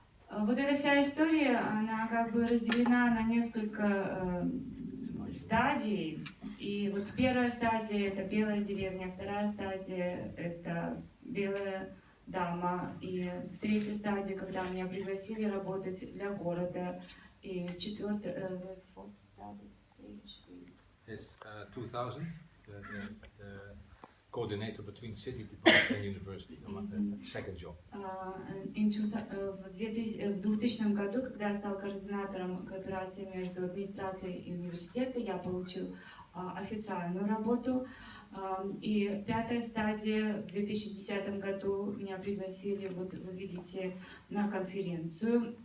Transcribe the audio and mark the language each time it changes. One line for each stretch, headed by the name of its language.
Russian: Вот эта вся история, она как бы разделена на несколько стадий. И вот первая стадия — это белая деревня, вторая стадия — это белая дама, и третья стадия, когда меня пригласили работать для города, и четвертая,
English: fourth stage is 2000, the coordinator between city department and university, second job.
Russian: В 2000 году, когда я стал координатором кооперации между администрацией и университетом, я получил официальную работу. И пятая стадия, в 2010 году меня пригласили, вот вы видите, на конференцию.